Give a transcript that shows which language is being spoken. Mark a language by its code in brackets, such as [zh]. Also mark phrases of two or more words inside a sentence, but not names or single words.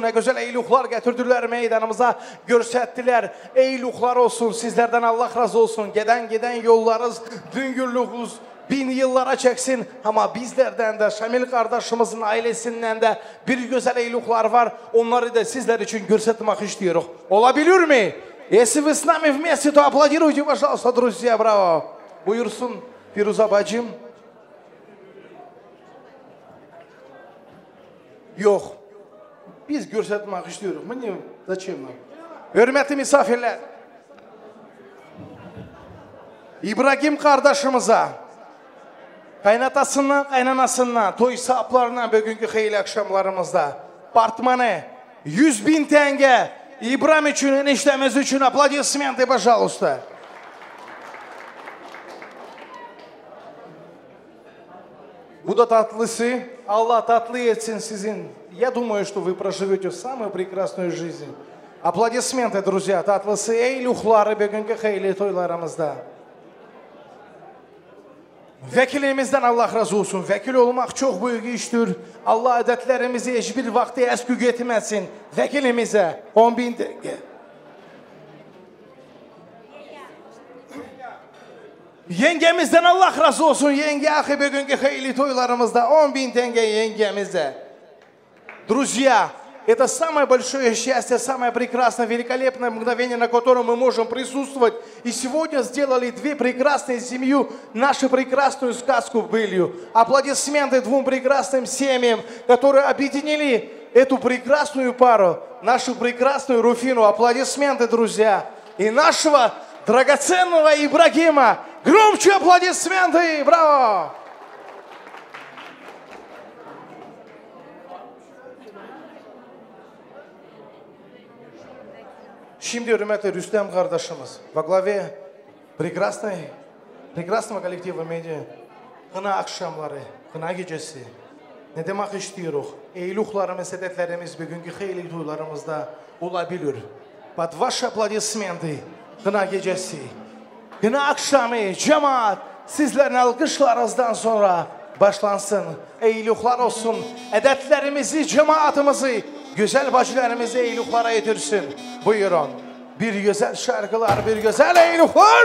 [tr] Ne güzel eyluhlar getirdiler meydanımıza, görsettiler. Eyluhlar olsun, sizlerden Allah razı olsun. Giden yollarınız, düngürlüğünüz bin yıllara çeksin. Ama bizlerden de, Şamil kardeşimizin ailesinden de bir güzel eyluqlar var. Onları da sizler için görsetmek istiyoruz. Olabilir mi? [ru] Если вы с нами вместе, то аплодируйте, пожалуйста, друзья, браво. [tr] Buyursun Firuza bacım. Yok. Biz görsetmek istiyoruz. [ru] Мне зачем? [tr] Hürmetli misafirler. İbrahim kardeşimize, kaynatasından, kaynanasından, toy sahaplarından bugünkü hayırlı akşamlarımızda partmanı 100.000 tenge İbrahim için, eniştemiz için [ru] аплодисменты, пожалуйста. [tr] Bu da tatlısı. Allah tatlı etsin sizin. [ru] Я думаю, что вы проживете самую прекрасную жизнь. Aplodismenты, друзья, [tr] tatlısı eyluqları bugünkü hayırlı toylarımızda. Vekilimizden Allah razı olsun. Vekil olmak çok büyük iştir. Allah adetlerimizi hiçbir vakti eskü getirmesin. Vekilimize 10.000 tenge. Yengemizden Allah razı olsun. Yenge ahi bugünkü hayırlı toylarımızda 10.000 tenge yengemize. [ru] Друзья, это самое большое счастье, самое прекрасное, великолепное мгновение, на котором мы можем присутствовать. И сегодня сделали две прекрасные семьи, нашу прекрасную сказку былью. Аплодисменты двум прекрасным семьям, которые объединили эту прекрасную пару, нашу прекрасную Руфину. Аплодисменты, друзья. И нашего драгоценного Ибрагима. Громче аплодисменты! Браво! [tr] Şimdi hürmetli Rüstem kardeşimiz [ru] во главе прекрасного коллектива медиа [tr] kına akşamları, kına gecesi ne demek istiyoruz? Eyluqlarımız, edetlerimiz bugünkü hayırlı toylarımızda olabilir. [ru] Под ваши аплодисменты [tr] kına gecesi, kına akşamı, cemaat sizlerin alkışlarınızdan sonra başlansın. Eyluqlar olsun, edetlerimizi, cemaatimizi, güzel bacılarımızı eyluqlara yetirsin. Buyurun. Bir güzel şarkılar, bir güzel eyluqlar.